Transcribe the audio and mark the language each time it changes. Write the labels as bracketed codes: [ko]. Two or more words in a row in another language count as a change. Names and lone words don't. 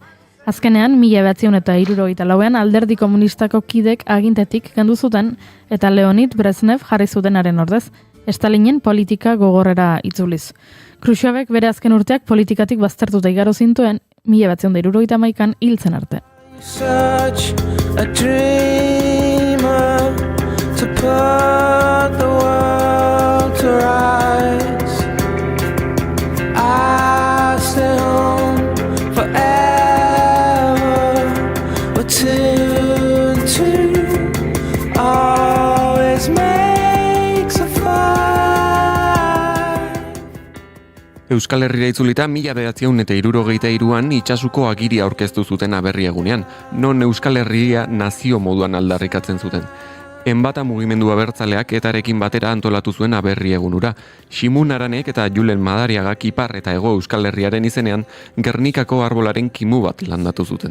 [eu] Azkenean, 1964an alderdi komunistako kidek agintetik kendu zuten eta Leonid Brezhnev jarri zutenaren ordez, Stalinen politika gogorrera itzuliz. Khrushchevek bere azken urteak politikatik baztertuta igaro zintuen 1971an hiltzen arte. [en] Such a dreamer to put the world to rights. I stay home forever, but tuned to always makes a fight. [eu] Euskal Herrira itzulita 1963an itsasuko agiria aurkeztu zuten Aberri egunean, non Euskal Herria nazio moduan aldarrikatzen zuten. Enbata mugimendu abertzaleak etarekin batera antolatu zuen Aberri egunura. Ximun Aranek eta Julen Madariagak ipar eta hego Euskal Herriaren izenean Gernikako arbolaren kimu bat landatu zuten.